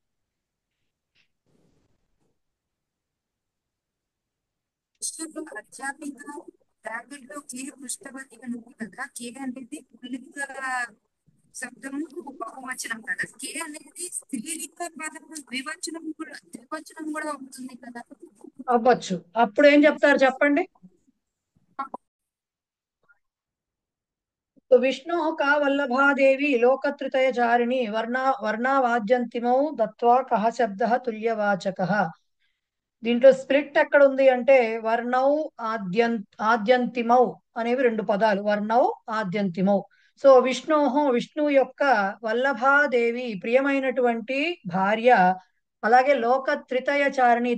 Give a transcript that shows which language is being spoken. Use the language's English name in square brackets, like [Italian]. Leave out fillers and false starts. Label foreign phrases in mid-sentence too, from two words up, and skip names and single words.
[Telugu] అధ్యాపిక బ్రాకెట్ లో కే పృష్ఠవతి అని ఉంది కదా. కే అనేది పుల్లింగ శబ్దము బహువచనం కదా. కే అనేది స్త్రీలింగ పదము ద్వివచనం కూడా అవుతుంది కదా. అవ్వచ్చు. అప్పుడు ఏం చెప్తారు చెప్పండి. [Sanskrit] तो विष्णोः का वल्लभादेवी लोकत्रितयचारिणी वर्णावाद्यन्तिमौ दत्त्वा कः शब्दः तुल्यवाचकः. [Telugu] దీంట్లో స్ప్లిట్ ఎక్కడ ఉంది అంటే [Sanskrit] వర్ణౌ ఆద్యంతిమౌ [Telugu] అనేవి రెండు పదాలు. [Sanskrit] వర్ణౌ ఆద్యంతిమౌ. [Telugu] సో విష్ణు యొక్క వల్లభాదేవి ప్రియమైనటువంటి భార్య, అలాగే [Sanskrit] లోక త్రితయచారిణి.